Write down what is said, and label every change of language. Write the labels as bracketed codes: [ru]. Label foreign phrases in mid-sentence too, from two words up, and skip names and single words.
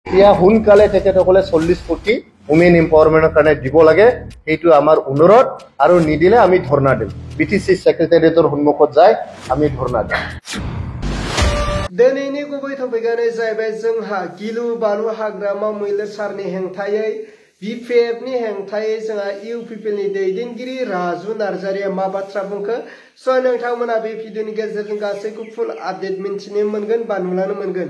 [as] এতিয়া সোনকালে তেখেতসকলে 40 কোটি [en] women empowerment [as] কাৰণে দিব লাগে, সেইটো আমাৰ অনুৰোধ। আৰু নিদিলে আমি ধৰ্ণা দিম, BTC সেক্ৰেটাৰিয়েটৰ সন্মুখত যাই আমি ধৰ্ণা দিম। [brx] दिनैनि गुबै टपिकआनो जाहैबाय जोंहा गिलु बालु हाग्रामा मैदेर सारनि हेंथायै BPF नि हेंथायै जोंहा UPPL नि दैदेनगिरि राजु नार्जारिया मा बाथ्रा बुंखो स' नोंथांमोना बे भिडिअनि गेजेरजों गासैखौ [en] full update [brx] मिन्थिनो मोनगोन बा नुलानो मोनगोन।